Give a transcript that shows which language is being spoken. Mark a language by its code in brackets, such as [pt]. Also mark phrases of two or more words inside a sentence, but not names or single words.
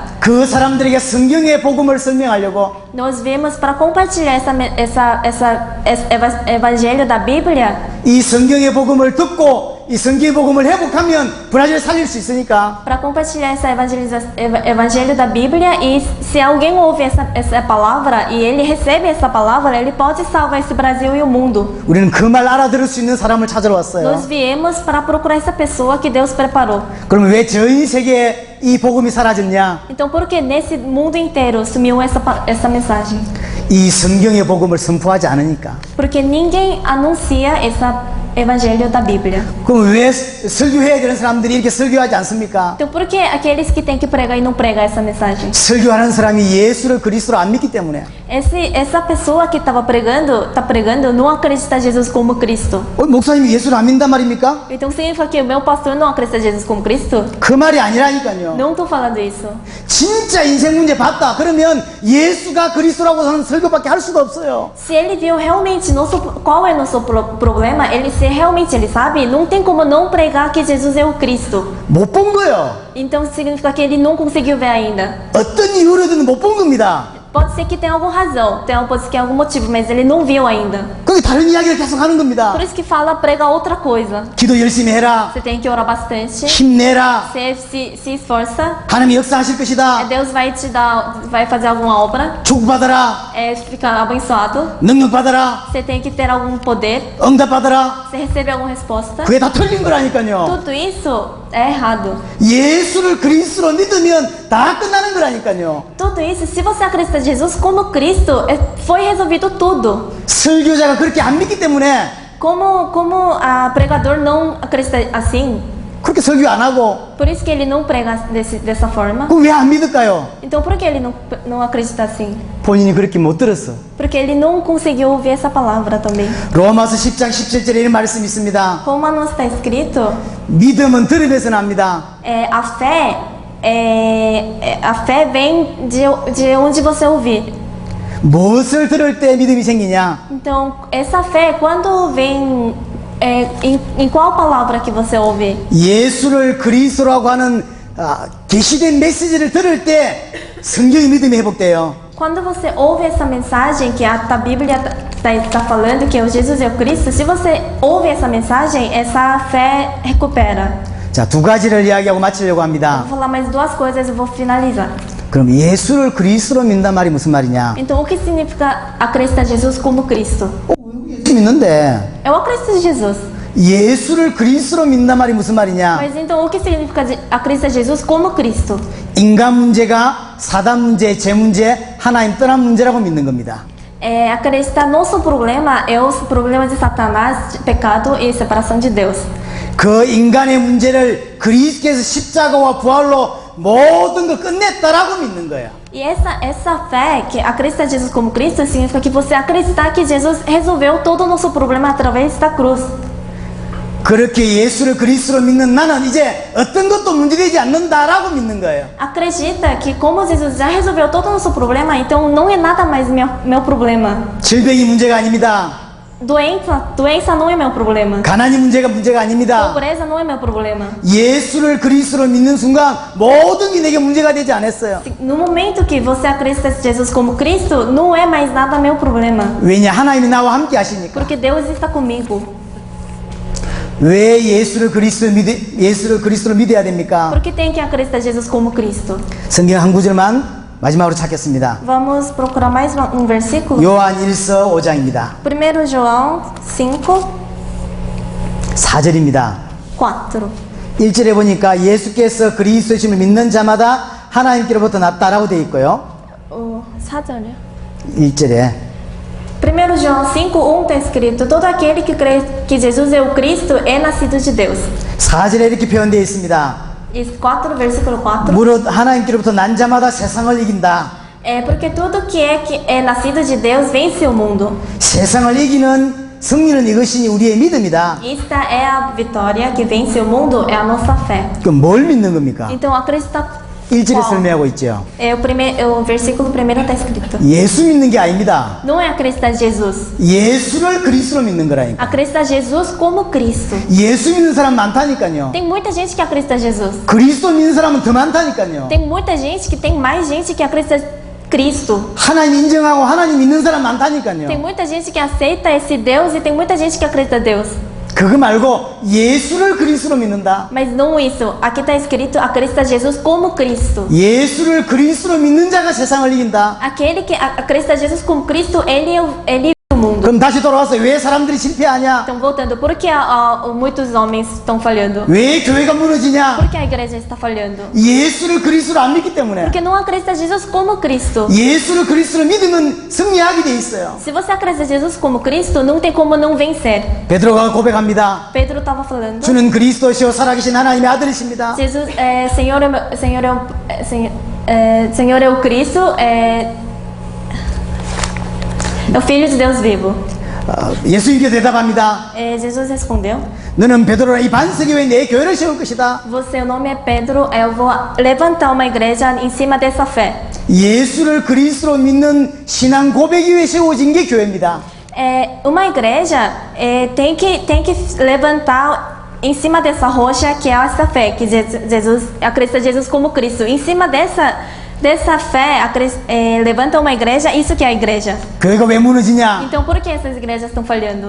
[ko] 그 사람들에게 성경의 복음을 설명하려고 [pt] Nós viemos para compartilhar esse evangelho da Bíblia. [ko] 이 성경의 복음을 듣고 이 성경의 복음을 회복하면 브라질 살릴 수 있으니까 [pt] Para compartilhar esse evangelho da Bíblia, e se alguém ouve essa palavra e ele recebe essa palavra, ele pode salvar esse Brasil e o mundo. [ko] 우리는 그 말 알아들을 수 있는 사람을 찾으러 왔어요. [pt] Nós viemos para procurar essa pessoa que Deus preparou. [ko] 그러면 왜 전 세계에 이 복음이 사라졌냐? [pt] Então, por que nesse mundo inteiro sumiu essa mensagem? [ko] 이 성경의 복음을 선포하지 않으니까. [pt] Porque ninguém anuncia esse evangelho da Bíblia. [ko] 그럼 왜 설교해야 되는 사람들이 이렇게 설교하지 않습니까? [pt] Então, por que aqueles que têm que pregar e não pregam essa mensagem? [ko] 설교하는 사람이 예수를 그리스도로 안 믿기 때문에. [pt] Essa pessoa que está pregando, não acredita em Jesus como Cristo. [ko] 목사님이 예수를 안 믿는단 말입니까? [pt] Então significa que o meu pastor não acredita em Jesus como Cristo? [ko] 그 말이 아니라니까요. [pt] Não estou falando isso. [ko] 진짜 인생 문제 봤다. 그러면 예수가 그리스도라고 하는 설교밖에 할 수가 없어요. [pt] Se ele viu realmente qual é o nosso problema, se realmente ele sabe, não tem como não pregar que Jesus é o Cristo. [ko] 못 본 거예요. [pt] Então significa que ele não conseguiu ver ainda. [ko] 어떤 이유로든 못 본 겁니다. [pt] Pode ser que tenha alguma razão, pode ser que tenha algum motivo, mas ele não viu ainda. [ko] 그게 다른 이야기를 계속 하는 겁니다. [pt] Por isso que fala, prega outra coisa. [ko] 기도 열심히 해라. [pt] Você tem que orar bastante. [ko] 힘내라. [pt] Você se esforça. [ko] 하나님이 역사하실 것이다. [pt] Deus vai fazer alguma obra. [ko] 축복받아라. [pt] Ficar abençoado. [ko] 능력받아라. [pt] Você tem que ter algum poder. [ko] 응답받아라. [pt] Você recebe alguma resposta. [ko] 그게 다 틀린 거라니까요. [pt] Tudo isso é errado. [ko] 예수를 그리스도로 믿으면 다 끝나는 거라니까요. [pt] Tudo isso, se você acredita em Jesus como Cristo, foi resolvido tudo. [ko] 설교자가 그렇게 안 믿기 때문에 [pt] Como a pregador não acredita assim, [ko] 그렇게 설교 안 하고 [pt] por isso que ele não prega dessa forma. [ko] 그럼 왜 안 믿을까요? [pt] Então por que ele não acredita assim? [ko] 본인이 그렇게 못 들었어. [pt] Porque ele não conseguiu ouvir essa palavra também. [ko] 로마서 10장 17절에 이런 말씀이 있습니다. [pt] Romanos está escrito, [ko] 믿음은 들으면서 납니다. [pt] a fé vem de onde você ouvir. [ko] 무엇을 들을 때 믿음이 생기냐? [pt] Então, essa fé, quando vem, em qual palavra que você ouve? [ko] 예수를 그리스도라고 하는 계시된 메시지를 들을 때 성경의 믿음이 회복돼요. [pt] Quando você ouve essa mensagem que a Bíblia está falando que o Jesus é o Cristo, se você ouve essa mensagem, essa fé recupera. [ko] 자, 두 가지를 이야기하고 마치려고 합니다. [pt] Vou falar mais duas coisas e vou finalizar. [ko] 그럼 예수를 그리스도로 믿는단 말이 무슨 말이냐? [pt] Então, o que significa acreditar em Jesus como Cristo? [ko] 예수 믿는데 [pt] Eu acredito em Jesus. [ko] 예수를 그리스도로 믿는단 말이 무슨 말이냐? [pt] Mas então, o que significa acreditar em Jesus como Cristo? [ko] 인간 문제가 사단 문제, 재 문제, 하나님 떠난 문제라고 믿는 겁니다. [pt] Acreditar nosso problema é o problema de Satanás, pecado e separação de Deus. [ko] 그 인간의 문제를 그리스도께서 십자가와 부활로 모든 걸 끝냈다라고 믿는 거예요. [pt] E essa fé, que acreditar em Jesus como Cristo, significa que você acreditar que Jesus resolveu todo o nosso problema através da cruz. [ko] 그렇게 예수를 그리스도로 믿는 나는 이제 어떤 것도 문제되지 않는다라고 믿는 거예요. [pt] Acredita que como Jesus já resolveu todo o nosso problema, então não é nada mais meu problema. [ko] 질병이 문제가 아닙니다. [pt] Doença não é meu problema. [ko] 가난이 문제가 아닙니다. [pt] Pobreza não é meu problema. [ko] 예수를 그리스도로 믿는 순간 모든 게 내게 문제가 되지 않았어요. [pt] No momento que você acredita em Jesus como Cristo, não é mais nada meu problema. [ko] 왜냐? 하나님이 나와 함께 하시니까. [pt] Porque Deus está comigo. [ko] 왜 예수를 그리스도로 믿어야 됩니까? [pt] Por que tem que acreditar em Jesus como Cristo? [ko] 성경 한 구절만 마지막으로 찾겠습니다. [pt] Vamos procurar mais versículo? [ko] 요한 1서 5장입니다. [pt] 1 João 5, [ko] 4절입니다. [pt] 4. [ko] 1절에 보니까 예수께서 그리스도이심을 믿는 자마다 하나님께로부터 났다라고 되어 있고요. 4절이요? 1절에 [pt] 1 João 5, 1 está escrito: todo aquele que crê que Jesus é o Cristo é nascido de Deus. [ko] 4절에 이렇게 표현되어 있습니다. [pt] E 4, versículo 4. [ko] 무릇 하나님께로부터 난 자마다 세상을 이긴다. [pt] É porque tudo que é nascido de Deus vence o mundo. [ko] 세상을 이기는 승리는 이것이 우리의 믿음이다. [pt] Esta é a vitória que vence o mundo, é a nossa fé. [ko] 그럼 뭘 믿는 겁니까? [pt] Então acreditar [ko] 1절에 설명하고 있죠. [pt] o versículo 1 está escrito. [ko] 예수 믿는 게 아닙니다. [pt] Não é acreditar em Jesus. [ko] 예수를 그리스도로 믿는 거라니까. [pt] Acreditar em Jesus como Cristo. [ko] 예수 믿는 사람 많다니까요. [pt] Tem muita gente que acredita em Jesus. [ko] 그리스도 믿는 사람은 더 많다니까요. [pt] Tem muita gente que tem mais gente que acredita em Cristo. [ko] 하나님 인정하고 하나님 믿는 사람 [pt] Tem [ko] 많다니까요. [pt] muita gente que aceita esse Deus e tem muita gente que acredita em Deus. [ko] 그거 말고 예수를 그리스도로 믿는다. [pt] Mas não isso. Aqui está escrito: acredita em Jesus como Cristo. [ko] 예수를 그리스도로 믿는 자가 세상을 이긴다. [pt] Aquele que acredita em Jesus como Cristo, ele é o mundo. [ko] 그럼 다시 돌아와서 왜 사람들이 실패하냐? [pt] Então, voltando, por que muitos homens estão falhando? [ko] 왜 교회가 무너지냐? [pt] Por que a igreja está falhando? [ko] 예수를 그리스도로 안 믿기 때문에. [pt] Porque não acredita em Jesus como Cristo. [ko] 예수를 그리스도로 믿으면 승리하게 돼 있어요. [pt] Se você acredita em Jesus como Cristo, não tem como não vencer. [ko] 베드로가 고백합니다. [pt] Pedro estava falando: [ko] 주는 그리스도시요 살아계신 하나님의 아들이십니다. [pt] Jesus, Senhor é o Cristo, é o Filho de Deus vivo. [ko] 예수님께 대답합니다. [pt] Jesus respondeu: [ko] 너는 베드로라 이 반석이 왜 내 교회를 세울 것이다. [pt] Você, o nome é Pedro, eu vou levantar uma igreja em cima dessa fé. [ko] 예수를 그리스도로 믿는 신앙 고백이 위해 세워진 게 교회입니다. [pt] Uma igreja tem que levantar em cima dessa rocha que é essa fé, que Jesus acredita em Jesus como Cristo. Em cima dessa fé, levanta uma igreja, isso que é a igreja. [ko] 교회가 왜 무너지냐? [pt] Então por que essas igrejas estão falhando?